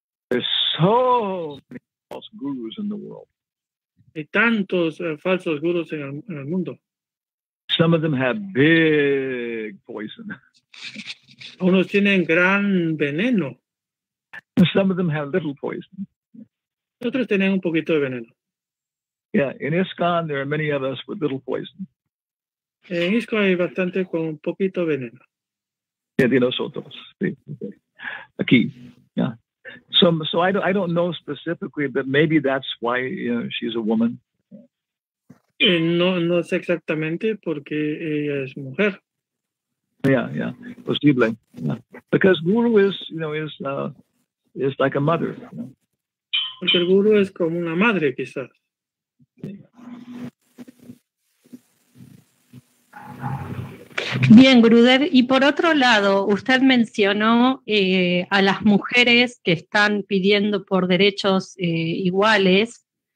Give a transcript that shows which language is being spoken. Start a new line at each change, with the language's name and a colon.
English: There's so many false gurus in the world.
Spanish: Hay tantos falsos gurus en el mundo.
English: Some of them have big poison.
Spanish: Unos tienen gran veneno.
English: Some of them have little poison.
Spanish: Otros tienen un poquito de veneno.
English: Yeah, in ISKCON, there are many of us with little poison.
Spanish: En ISKCON hay bastante con un poquito de veneno. Yeah, de nosotros. Sí, okay. Aquí, yeah.
English: So I don't know specifically, but maybe that's why she's a woman.
Spanish: No sé exactamente porque ella es mujer. Yeah, posible. Yeah.
English: Because guru is like a mother.
Spanish: Porque el guru es como una madre, quizás. Bien, Gurudev, y por otro lado, usted mencionó a las mujeres que están pidiendo por derechos iguales.